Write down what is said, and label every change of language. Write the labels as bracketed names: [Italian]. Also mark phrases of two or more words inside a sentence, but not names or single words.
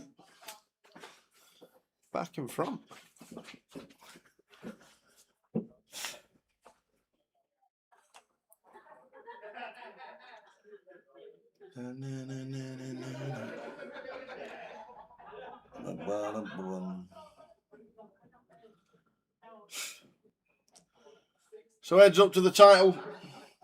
[English] Back in front. Na, na, na, na, na, na. Ba-ba-da-bum. So heads up to the title.